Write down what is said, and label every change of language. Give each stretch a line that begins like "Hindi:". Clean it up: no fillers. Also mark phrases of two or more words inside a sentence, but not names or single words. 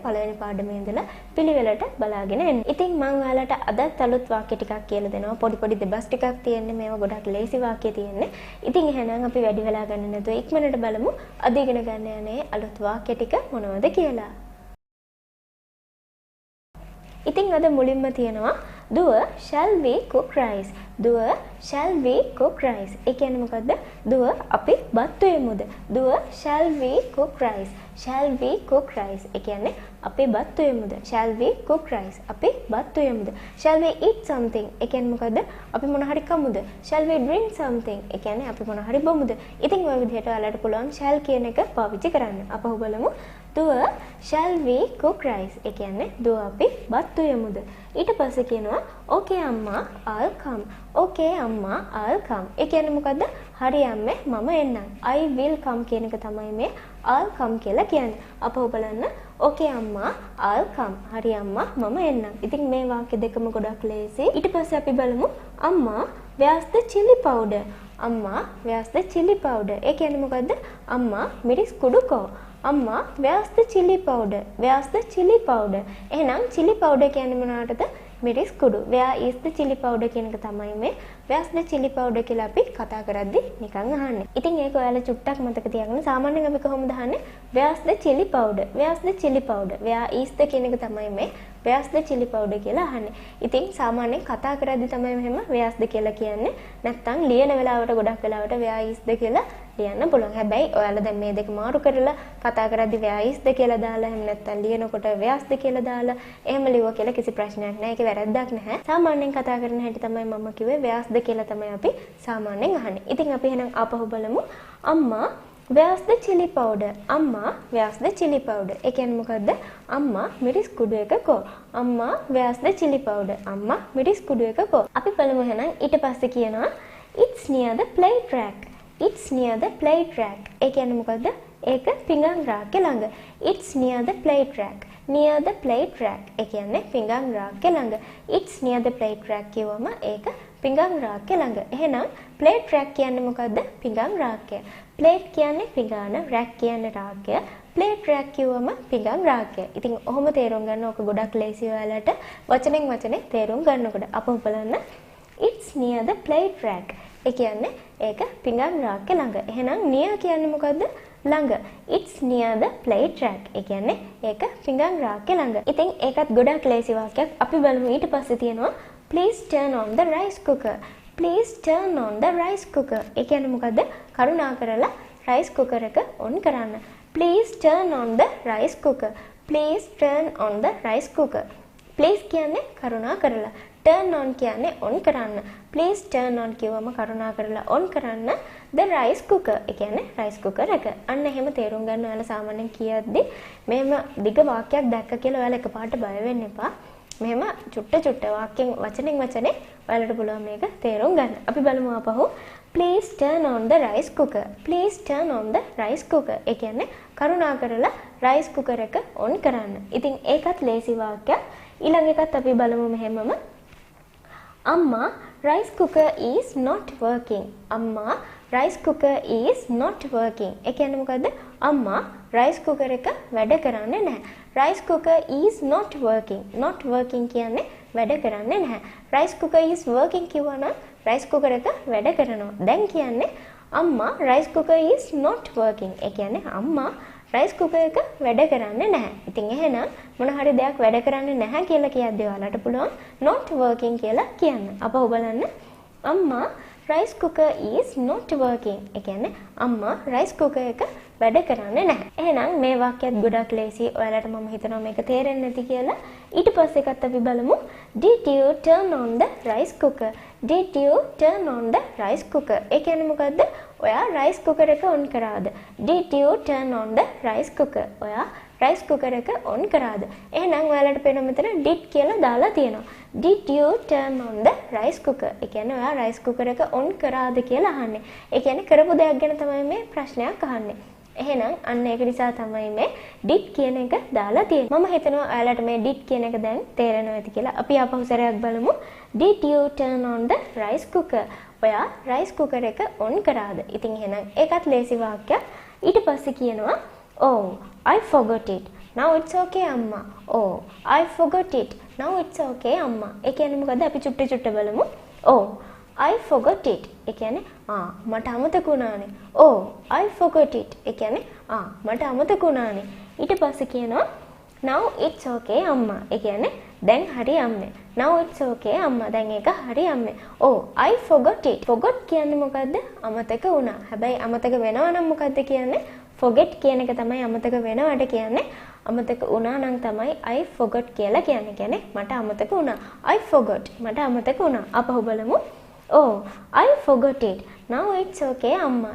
Sinhala: පළවෙනි පාඩමේ ඉඳලා පිළිවෙලට බලාගෙන එන්න. ඉතින් මම ඔයාලට අදත් අලුත් වාක්‍ය ටිකක් කියලා දෙනවා. පොඩි දෙබස් ටිකක් තියෙන්නේ. මේවා ගොඩක් ලේසි වාක්‍ය තියෙන්නේ. ඉතින් එහෙනම් අපි වැඩි වෙලා ගන්න නැතුව ඉක්මනට බලමු අද ඉගෙන ගන්න යන්නේ අලුත් වාක්‍ය ටික මොනවද කියලා. ඉතින් අද මුලින්ම තියෙනවා Duwa
English: shall we cook rice? Duwa shall we cook rice?
Sinhala: ඒ කියන්නේ මොකද්ද? Duwa අපි බත් වෙමුද? Duwa
English: shall we cook rice? Shall we cook rice?
Sinhala: ඒ කියන්නේ අපි බත් වෙමුද?
English: Shall we cook rice?
Sinhala: අපි බත් වෙමුද?
English: Shall we eat something?
Sinhala: ඒ කියන්නේ මොකද්ද? අපි මොන හරි කමුද?
English: Shall we drink something?
Sinhala: ඒ කියන්නේ අපි මොන හරි බොමුද? ඉතින් ඔය විදිහට ඔයාලට පුළුවන් shall කියන එක පාවිච්චි කරන්න. අපහු බලමු.
English: Duwa shall we cook rice?
Sinhala: ඒ කියන්නේ Duwa අපි බත් වෙමුද? ඊට පස්සේ කියනවා okay amma
English: I'll come. Okay amma I'll come.
Sinhala: ඒ කියන්නේ මොකද්ද? හරි අම්මේ මම එන්නම්.
English: I will come
Sinhala: කියන එක තමයි මේ
English: I'll come
Sinhala: කියලා කියන්නේ. අපහු බලන්න okay amma
English: I'll come.
Sinhala: හරි අම්මා මම එන්නම්. ඉතින් මේ වාක්‍ය දෙකම ගොඩක් ලේසි. ඊට පස්සේ අපි බලමු අම්මා
English: where's the chilli powder? අම්මා where's the chilli powder?
Sinhala: ඒ කියන්නේ මොකද්ද? අම්මා මිරිස් කුඩු කෝ.
English: අම්මා where's the chilli powder? Where's the chilli powder?
Sinhala: එහෙනම්
English: chilli powder
Sinhala: කියන්නේ මොනවටද? මිරිස් කුඩු.
English: Where is the chilli powder
Sinhala: කියන එක තමයි මේ
English: where's the chilli powder
Sinhala: කියලා අපි කතා කරද්දි නිකන් අහන්නේ. ඉතින් ඒක ඔයාලා චුට්ටක් මතක තියාගන්න. සාමාන්‍යයෙන් අපි කොහොමද අහන්නේ?
English: Where's the chilli powder? Where's the chilli powder? Where is the
Sinhala: කියන එක තමයි මේ
English: where's the chilli powder
Sinhala: කියලා අහන්නේ. ඉතින් සාමාන්‍යයෙන් කතා කරද්දි තමයි මෙහෙම
English: where's the
Sinhala: කියලා කියන්නේ. නැත්තම් ලියන වෙලාවට ගොඩක් වෙලාවට
English: where is the
Sinhala: කියලා ලියන්න පුළුවන්. හැබැයි ඔයාලා දැන් මේ දෙක මාරු කරලා කතා කරද්දි
English: where is the
Sinhala: කියලා දාලා එහෙම නැත්තම් ලියනකොට
English: where's the
Sinhala: කියලා දාලා එහෙම ලියුවා කියලා කිසි ප්‍රශ්නයක් නැහැ. ඒක වැරද්දක් නැහැ. සාමාන්‍යයෙන් කතා කරන හැටි තමයි මම කිව්වේ
English: where's the
Sinhala: කියලා තමයි අපි සාමාන්‍යයෙන් අහන්නේ. ඉතින් අපි එහෙනම් ආපහු බලමු. අම්මා
English: where's the chilli powder? අම්මා where's the chilli powder?
Sinhala: ඒ කියන්නේ මොකද්ද? අම්මා මිරිස් කුඩු එක කෝ.
English: අම්මා where's the chilli powder?
Sinhala: අම්මා මිරිස් කුඩු එක කෝ. අපි බලමු එහෙනම් ඊට පස්සේ කියනවා
English: it's near the plate rack. It's near the plate rack.
Sinhala: ඒ කියන්නේ මොකද්ද? ඒක පිඟන් රාක්කේ ළඟ.
English: It's near the plate rack. Near the plate rack.
Sinhala: ඒ කියන්නේ පිඟන් රාක්කේ ළඟ.
English: It's near the plate rack
Sinhala: කියවම ඒක පිඟන් රාක්කේ ළඟ. එහෙනම්
English: plate rack
Sinhala: කියන්නේ මොකද්ද? පිඟන් රාක්කය. plate කියන්නේ පිඟාන, rack කියන්නේ රාක්කය.
English: plate rack
Sinhala: කියවම පිඟන් රාක්කය. ඉතින් ඔහොම තේරුම් ගන්න ඕක ගොඩක් ලේසි ඔයාලට වචනෙන් වචනේ තේරුම් ගන්නකොට. අපහු බලන්න.
English: It's near the plate rack.
Sinhala: ඒ කියන්නේ ඒක පිඟන් රාක්කේ ළඟ. එහෙනම් near කියන්නේ මොකද්ද? ළඟ.
English: It's near the plate rack.
Sinhala: ඒ කියන්නේ ඒක පිඟන් රාක්කේ ළඟ. ඉතින් ඒකත් ගොඩක් ලේසි වාක්‍යයක්. අපි බලමු ඊට පස්සේ තියෙනවා
English: please turn on the rice cooker. Please turn on the rice cooker.
Sinhala: ඒ කියන්නේ මොකද්ද? කරුණාකරලා
English: rice cooker
Sinhala: එක on කරන්න.
English: Please turn on the rice cooker. Please turn on the rice cooker.
Sinhala: Please කියන්නේ කරුණාකරලා.
English: turn on
Sinhala: කියන්නේ on කරන්න.
English: Please turn on
Sinhala: කියවම කරුණාකරලා on කරන්න
English: the rice cooker.
Sinhala: ඒ කියන්නේ
English: rice cooker
Sinhala: එක. අන්න එහෙම තේරුම් ගන්න ඔයාලා සාමාන්‍යයෙන් කියද්දි මෙහෙම දිග වාක්‍යයක් දැක්ක කියලා ඔයාලා එකපාරට බය වෙන්න එපා. මෙහෙම චුට්ට වාක්‍යෙන් වචනෙන් වචනේ ඔයාලට පුළුවන් මේක තේරුම් ගන්න. අපි බලමු අපහු
English: please turn on the rice cooker. Please turn on the rice cooker.
Sinhala: ඒ කියන්නේ කරුණාකරලා
English: rice cooker
Sinhala: එක on කරන්න. ඉතින් ඒකත් ලේසි වාක්‍යයක්. ඊළඟ එකත් අපි බලමු මෙහෙමම.
English: Amma rice cooker is not working. Amma rice cooker is not working.
Sinhala: ඒ කියන්නේ මොකද්ද? අම්මා
English: rice cooker
Sinhala: එක වැඩ කරන්නේ නැහැ.
English: rice cooker is not working. not working
Sinhala: කියන්නේ වැඩ කරන්නේ නැහැ.
English: rice cooker is working
Sinhala: කියවනම්
English: rice cooker
Sinhala: එක වැඩ කරනවා. දැන් කියන්නේ අම්මා
English: rice cooker is not working.
Sinhala: ඒ කියන්නේ අම්මා
English: rice cooker
Sinhala: එක වැඩ කරන්නේ නැහැ. ඉතින් එහෙනම් මොන හරි දෙයක් වැඩ කරන්නේ නැහැ කියලා කියද්දී ඔයාලට පුළුවන්
English: not working
Sinhala: කියලා කියන්න. අපහු බලන්න.
English: අම්මා rice cooker is not working.
Sinhala: ඒ කියන්නේ අම්මා
English: rice cooker
Sinhala: එක වැඩ කරන්නේ නැහැ. එහෙනම් මේ වාක්‍යයත් ගොඩක් ලේසි. ඔයාලට මම හිතනවා මේක තේරෙන්නේ නැති කියලා. ඊට පස්සේ එකත් අපි බලමු.
English: Did you turn on the rice cooker? Did you turn on the rice cooker?
Sinhala: ඒ කියන්නේ මොකද්ද? ඔයා
English: rice cooker
Sinhala: එක on කරාද?
English: Did you turn on the rice cooker?
Sinhala: ඔයා
English: rice cooker
Sinhala: එක on කරාද? එහෙනම් ඔයාලට පේනවා මෙතන did කියලා දාලා තියෙනවා.
English: Did you turn on the rice cooker?
Sinhala: ඒ කියන්නේ ඔයා
English: rice cooker
Sinhala: එක on කරාද කියලා අහන්නේ. ඒ කියන්නේ කරපු දෙයක් ගැන තමයි මේ ප්‍රශ්නයක් අහන්නේ. එහෙනම් අන්න ඒක නිසා තමයි මේ did කියන එක දාලා තියෙන්නේ. මම හිතනවා ඔයාලට මේ did කියන එක දැන් තේරෙනවා ඇති කියලා. අපි ආපහු සැරයක් බලමු.
English: Did you turn on the rice cooker?
Sinhala: ඔයා
English: rice cooker
Sinhala: එක on කරාද? ඉතින් එහෙනම් ඒකත් ලේසි වාක්‍යයක්. ඊට පස්සේ කියනවා
English: Oh, I forgot it. Now it's okay අම්මා. Oh, I forgot it. Now it's okay
Sinhala: අම්මා. ඒ කියන්නේ මොකද්ද? අපි චුට්ට බලමු.
English: Oh, I forgot it.
Sinhala: ඒ කියන්නේ මට අමතක වුණානේ.
English: Oh, I forgot it.
Sinhala: ඒ කියන්නේ මට අමතක වුණානේ. ඊට පස්සේ කියනවා
English: Now it's okay
Sinhala: අම්මා. ඒ කියන්නේ දැන් හරි අම්මේ.
English: Now it's okay අම්මා.
Sinhala: දැන් ඒක හරි අම්මේ.
English: Oh, I forgot it. Forgot
Sinhala: කියන්නේ මොකද්ද? අමතක වුණා. හැබැයි අමතක වෙනවා නම් මොකද්ද කියන්නේ? Forget කියන එක තමයි අමතක වෙනවට කියන්නේ. අමතක වුණා නම් තමයි
English: I forgot
Sinhala: කියලා කියන්නේ. කියන්නේ මට අමතක වුණා.
English: I forgot.
Sinhala: මට අමතක වුණා. අපහු බලමු.
English: Oh, I forgot it. Now it's okay අම්මා.